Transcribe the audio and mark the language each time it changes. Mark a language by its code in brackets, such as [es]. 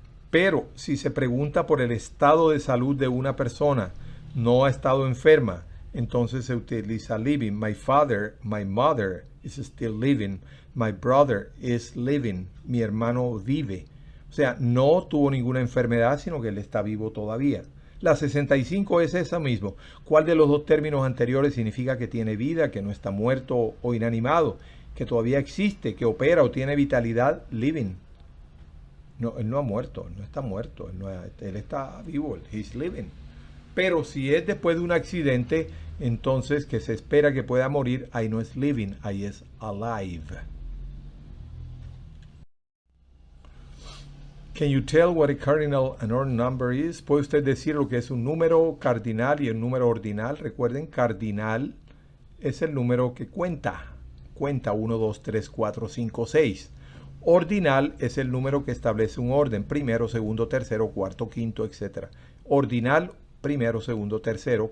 [es] Pero si se pregunta por el estado de salud de una persona, no ha estado enferma, entonces se utiliza living. [en] My mother is still living. My brother is living. [es] Mi hermano vive. O sea, no tuvo ninguna enfermedad, sino que él está vivo todavía. La 65 es esa mismo. ¿Cuál de los dos términos anteriores significa que tiene vida, que no está muerto o inanimado, que todavía existe, que opera o tiene vitalidad? Living. No, él no ha muerto, él no está muerto, él está vivo, [en] he's living. [es] Pero si es después de un accidente, entonces que se espera que pueda morir, ahí no es living, ahí es alive. [en] Can you tell what a cardinal and ordinal number is? [es] ¿Puede usted decir lo que es un número cardinal y el número ordinal? Recuerden, cardinal es el número que cuenta. Cuenta 1, 2, 3, 4, 5, 6. Ordinal es el número que establece un orden. Primero, segundo, tercero, cuarto, quinto, etc. Ordinal, primero, segundo, tercero.